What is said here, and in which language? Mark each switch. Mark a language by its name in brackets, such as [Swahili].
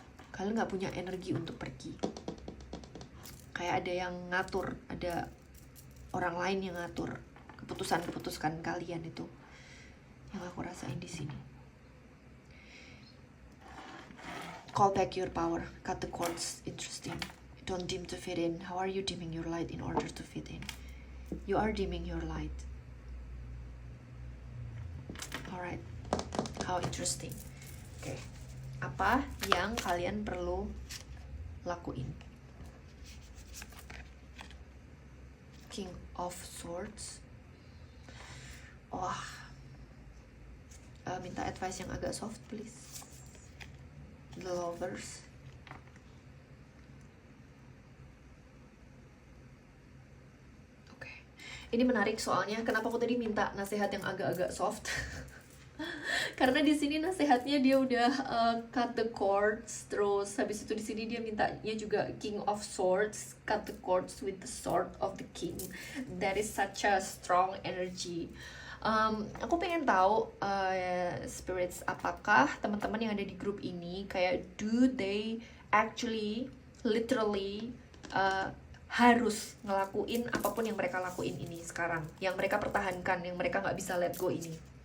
[Indonesian] Kalian gak punya energi untuk pergi. Kayak ada yang ngatur, ada orang lain yang ngatur keputusan kalian itu. Yang aku rasain di sini. [English] Call back your power, cut the cords. Interesting. Don't dim to fit in. How are you dimming your light in order to fit in? You are dimming your light. Alright. How interesting. [Indonesian] Oke. Apa yang kalian perlu lakuin? King of Swords. Wah. Minta advice yang agak soft, please. The Lovers. Ini menarik soalnya kenapa aku tadi minta nasihat yang agak-agak soft. Karena di sini nasihatnya dia udah [English] cut the cords, terus habis itu di sini dia mintanya juga King of Swords, cut the cords with the sword of the king. That is such a strong energy. [Indonesian] Aku pengen tahu spirits, apakah teman-teman yang ada di grup ini kayak [English] do they actually literally [Indonesian] harus ngelakuin apapun yang mereka lakuin ini sekarang, yang mereka pertahankan, yang mereka nggak bisa [English] let go [Indonesian] ini.